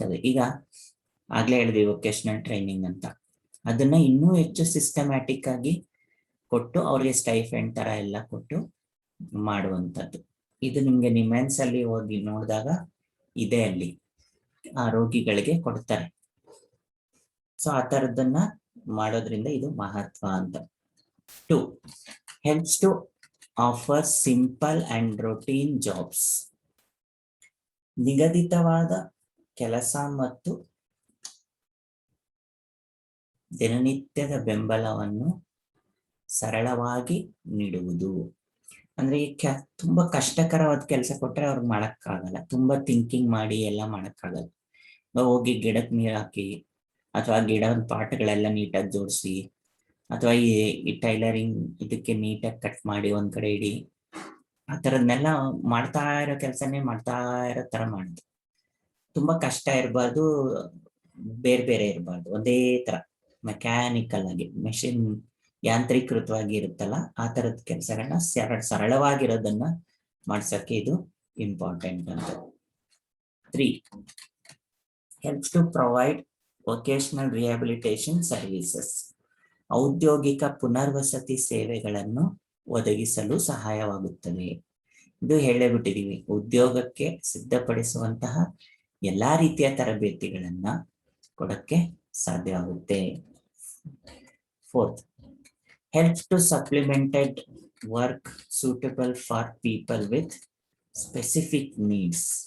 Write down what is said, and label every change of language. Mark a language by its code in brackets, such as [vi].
[kn] ಈಗ ಆಗ್ಲೇ ಹೇಳಿದ್ವಿ ವೊಕೇಶನಲ್ ಟ್ರೈನಿಂಗ್ ಅಂತ, ಅದನ್ನ ಇನ್ನೂ ಹೆಚ್ಚು ಸಿಸ್ಟಮ್ಯಾಟಿಕ್ ಆಗಿ ಕೊಟ್ಟು ಅವ್ರಿಗೆ ಸ್ಟೈಫೆಂಡ್ ತರ ಎಲ್ಲ ಕೊಟ್ಟು ಮಾಡುವಂಥದ್ದು. ಇದು ನಿಮ್ಗೆ ನಿಮೆನ್ಸ್ ಅಲ್ಲಿ ಹೋಗಿ ನೋಡಿದಾಗ ಇದೆ, ಅಲ್ಲಿ ಆ ರೋಗಿಗಳಿಗೆ ಕೊಡ್ತಾರೆ. ಸೊ ಆ ತರದನ್ನ ಮಾಡೋದ್ರಿಂದ ಇದು ಮಹತ್ವ ಅಂತ. [en] 2, helps to offer simple and routine jobs. [kn] ನಿಗದಿತವಾದ ಕೆಲಸ ಮತ್ತು ದಿನನಿತ್ಯದ ಬೆಂಬಲವನ್ನು ಸರಳವಾಗಿ ನೀಡುವುದು. ಅಂದ್ರೆ ತುಂಬಾ ಕಷ್ಟಕರವಾದ ಕೆಲಸ ಕೊಟ್ರೆ ಅವ್ರಿಗೆ ಮಾಡಕ್ಕಾಗಲ್ಲ, ತುಂಬಾ ಥಿಂಕಿಂಗ್ ಮಾಡಿ ಎಲ್ಲ ಮಾಡಕ್ಕಾಗಲ್ಲ. ಹೋಗಿ ಗಿಡಕ್ಕೆ ನೀರ್ ಹಾಕಿ, ಅಥವಾ ಗಿಡದ ಪಾಟ್ಗಳೆಲ್ಲ ನೀಟಾಗಿ ಜೋಡಿಸಿ, ಅಥವಾ ಈ ಟೈಲರಿಂಗ್ ಇದಕ್ಕೆ ನೀಟಾಗಿ ಕಟ್ ಮಾಡಿ ಒಂದ್ ಕಡೆ ಇಡಿ, ಆ ತರದ್ನೆಲ್ಲ ಮಾಡ್ತಾ ಇರೋ ಕೆಲಸನೇ ಮಾಡ್ತಾ ಇರೋ ತರ ಮಾಡಿದ್ರು. ತುಂಬಾ ಕಷ್ಟ ಇರಬಾರ್ದು, ಬೇರೆ ಬೇರೆ ಇರಬಾರ್ದು, ಒಂದೇ ತರ ಮೆಕ್ಯಾನಿಕಲ್ ಆಗಿ ಮೆಷಿನ್ ಯಾಂತ್ರೀಕೃತವಾಗಿ ಇರುತ್ತಲ್ಲ ಆ ತರದ ಕೆಲಸಗಳನ್ನ ಸರಳವಾಗಿರೋದನ್ನ ಮಾಡ್ಸಕ್ಕೆ ಇದು ಇಂಪಾರ್ಟೆಂಟ್ ಅಂತ. [en] 3. helps to provide vocational rehabilitation services. [kn] ಔದ್ಯೋಗಿಕ ಪುನರ್ವಸತಿ ಸೇವೆಗಳನ್ನು ಒದಗಿಸಲು ಸಹಾಯವಾಗುತ್ತದೆ. ಇದು ಹೇಳೇ ಬಿಟ್ಟಿದೀವಿ, ಉದ್ಯೋಗಕ್ಕೆ ಸಿದ್ಧಪಡಿಸುವಂತಹ ಎಲ್ಲಾ ರೀತಿಯ ತರಬೇತಿಗಳನ್ನ ಕೊಡಕ್ಕೆ ಸಾಧ್ಯವಾಗುತ್ತೆ. [en] 4th, helps to supplemented work suitable for people with specific needs.